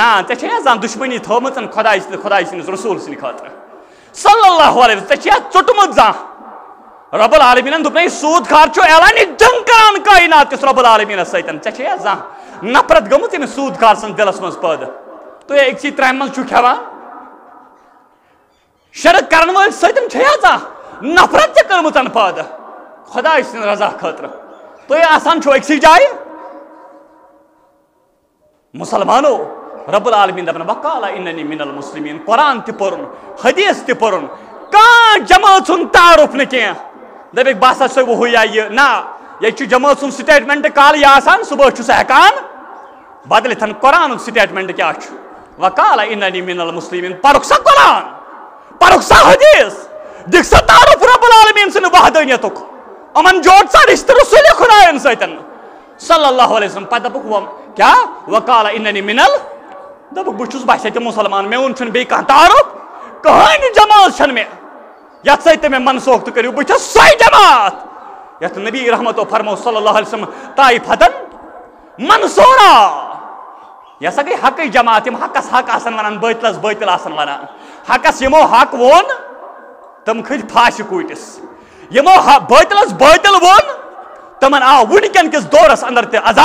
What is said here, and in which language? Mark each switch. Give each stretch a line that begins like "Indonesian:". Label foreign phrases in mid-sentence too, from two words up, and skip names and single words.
Kashmiri: ژےٚ چھے زانٛہہ دُشمنی تھٲومٕژ خۄداے سٕنٛدِس رسوٗل سٕنٛدِ خٲطرٕ
Arabic: صلی اللہ علیہ وسلم
Kashmiri: ژےٚ چھے ژوٚٹمُت زانٛہہ رۄب العالمیٖنن دوٚپ سوٗد خار چھُ اعلانہِ جنگ کران کاینات کِس رۄب العالمیٖنس سۭتۍ ژےٚ چھے زانٛہہ نفرت گٔمٕژ أمِس سوٗد خار سٕنٛدِس دِلس منٛز پٲدٕ تُہۍ أکسٕے ترامہِ منٛز چھُو کھٮ۪وان شرک کرن وٲلۍ سۭتۍ چھے زانٛہہ نفرت تہِ کٔرمٕژ پٲدٕ خۄداے سٕنٛدِ رضا خٲطرٕ تُہۍ آسان چھُو أکسٕے جایہِ مُسلمانو رب العالمیٖن دپان
Arabic: وقال اننی من المسلمین
Kashmiri: قرآن تہِ پوٚرُن حدیث تہِ پوٚرُن کانٛہہ جمٲژ ہُنٛد تعارُف نہٕ کینٛہہ دپیکھ بہٕ ہسا چھُسے ہُہ یا یہِ نہ ییٚتہِ چھُ جمٲژ ہُنٛد سٹیٹمنٹ کالہٕ یہِ آسان صبحٲے چھُ سُہ ہٮ۪کان بدلِتھ قرآنُک سٹیٹمنٹ کیٛاہ چھُ
Arabic: وقال اننی من المسلمین
Kashmiri: پرُکھ سا قرآن پرُکھ سا حدیث دِکھ سا تعارُف رب العالمیٖن سٕنٛدِ وحدٲنیتُک یِمن جوڑ سا رشتہٕ رسوٗلہِ خۄدایَن سۭتۍ
Arabic: صلی اللہ علیہ وسلم
Kashmiri: پتہ دپک کیا
Arabic: وقال اننی منل
Kashmiri: دپک بہ چھس باسے تہ مسلمان مے چھن بی کانٛہہ تعارف کہانی جماعت چھن مے یتھ سۭتۍ تہ مے منسوخ تہ کٔرِو بہ چھس سۄے جماعت یتھ نبی رحمتو فرمو
Arabic: صلی اللہ علیہ وسلم طائفتن منصورا
Kashmiri: یہ سا گئی حق جماعت یم حقس حق آسن ونان باطلس باطل آسن ونان حقس یمو حق وون تم کھٔتۍ پھاشہِ کوٗٹِس یمو باطلس باطل وون تمن آو ونکن کس دورس اندر تہ